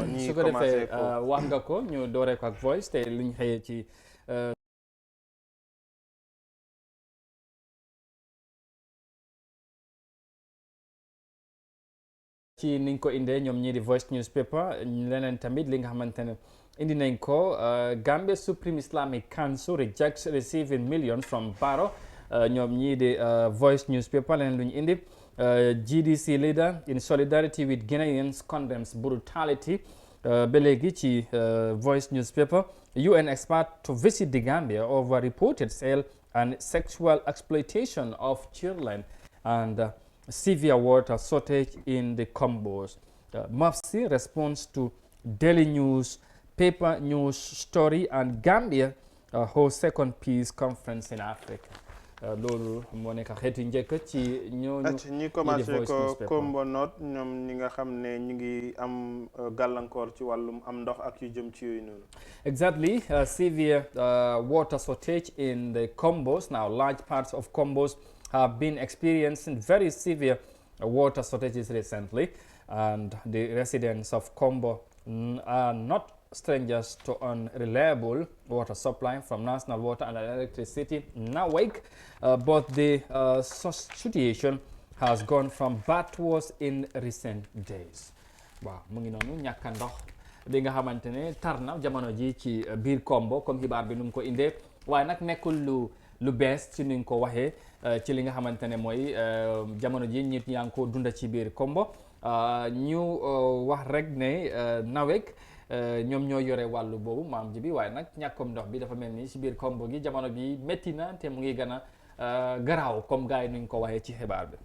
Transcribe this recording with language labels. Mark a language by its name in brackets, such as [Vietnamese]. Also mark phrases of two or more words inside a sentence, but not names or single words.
[Wolof] su ko defee wax nga ko ñu dooree ko ak Voice tey liñ xëyee ci niñ ko indee ñoom ñii di [English] Voice newspaper [Wolof] leneen tamit li nga xamante ne indi nañ ko [English] Gambia Supreme Islamic Council rejects receiving millions from Barrow [Wolof] ñoom ñii di Voice newspaper leneen lu ñu indi [English] GDC leader in solidarity with Guineans condemns brutality [Wolof] ba léegi ci [English] Voice newspaper UN expert to visit the Gambia over reported sale and sexual exploitation of children and severe water shortage in the Combos. MAPSI responds to Daily News, Paper News Story, and Gambia host second peace conference in Africa. [Wolof] loolu moo nekk xeetu njëkk ci ñooñu ñi commencé ko Kombo North ñoom ñi nga xam ne ñu ngi am gàllankoor ci wàllum am ndox ak yu jëm ci yooyu noonu. [English] Exactly, severe water shortage in the Combos. Now large parts of Combos have been experiencing very severe water shortages recently, and the residents of Combo are not strangers to unreliable water supply from National Water and Electricity NAWEC, but the situation has gone from bad to worse in recent days. [Wolof] Waaw mu ngi noonu ñàkk ndox bi nga xamante ne tar na jamono ji ci biir Kombo comme xibaar bi nu mu ko indee waaye nag nekkul lu bees ci ni nga ko waxee ci li nga xamante ne mooy jamono ji nit yaa ngi ko dunda ci biir Kombo ñu wax rek ne NAWEC ñoom ñoo yore wàllu boobu maam ji bi waaye nag ñàkkum ndox bi dafa mel ni ci biir Kombo gi jamono bi métti na te mu ngi gën a garaaw comme gars yi nuñ ko waxee ci xibaar bi.